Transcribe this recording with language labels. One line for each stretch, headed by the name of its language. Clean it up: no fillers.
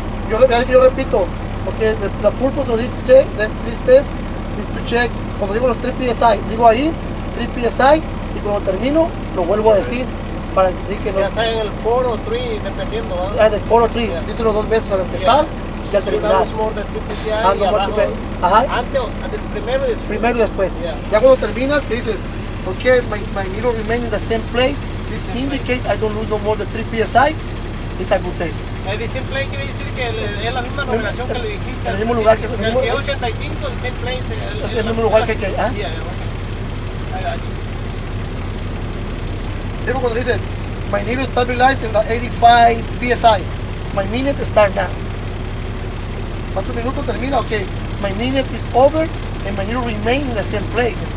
Spanish: Yo repito, porque
English: the purpose of this test is to check,
Spanish: cuando digo los 3 PSI, digo ahí 3 PSI y cuando termino lo vuelvo a decir para decir que no es... Ya sea en el 4 o 3, dependiendo, ¿verdad? Del 4 o 3, díselo 2 veces al empezar y al terminar. Antes, primero y después. Ya cuando terminas, que dices,
English: okay, my needle remain in the same place. This indicates I don't lose no more than 3 psi. It's a good test. The same place
Spanish: quiere decir que es la misma numeración que le dijiste. El mismo lugar que si es 85, el
English: same place.
Spanish: El mismo lugar que Luego cuando dices,
English: my needle stabilized in the 85 psi. My minute start now.
Spanish: ¿Cuántos minutos termina?
English: Okay, my minute is over and my needle remain in the same place.